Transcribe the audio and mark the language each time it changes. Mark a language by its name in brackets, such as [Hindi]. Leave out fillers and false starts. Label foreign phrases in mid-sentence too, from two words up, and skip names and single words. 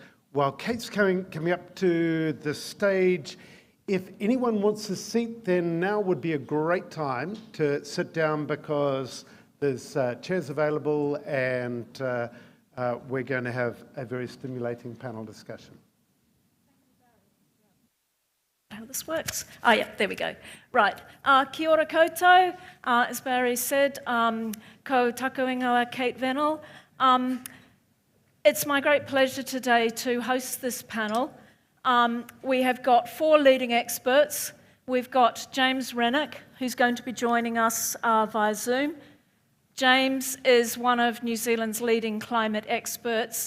[English] While Kate's coming up to the stage, if anyone wants a seat, then now would be a great time to sit down because there's chairs available and we're going to have a very stimulating panel discussion. How this works. Oh yeah, there we go. Right, [Māori] kia ora koutou, [English] as Barry said, [Māori] ko taku ingoa Kate Fennell. [English] It's my great pleasure today to host this panel. We have got 4 leading experts. We've got James Renwick, who's going to be joining us via Zoom. James is one of New Zealand's leading climate experts.